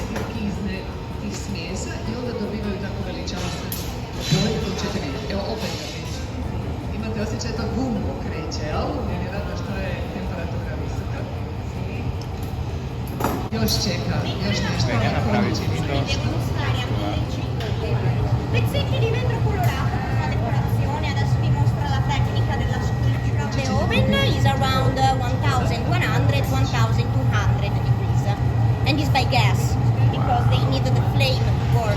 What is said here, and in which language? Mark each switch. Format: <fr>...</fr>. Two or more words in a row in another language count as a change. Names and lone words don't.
<hr>turkizne tih smjesa i onda dobivaju tako veličanstvenu boju koju ćete vidjeti. Evo opet ga vidite. Imate osjećaj da gumbo kreće, jel? Vjerojatno što je temperatura visoka. Još čeka, još nešto. Neka napraviti to.</hr> <it>Pezzetti di vetro colorato con una decorazione, adesso vi mostro la tecnica della scultura.</it> <en>The oven is around 1100-1200 degrees and is by gas because they need the flame to work.</en>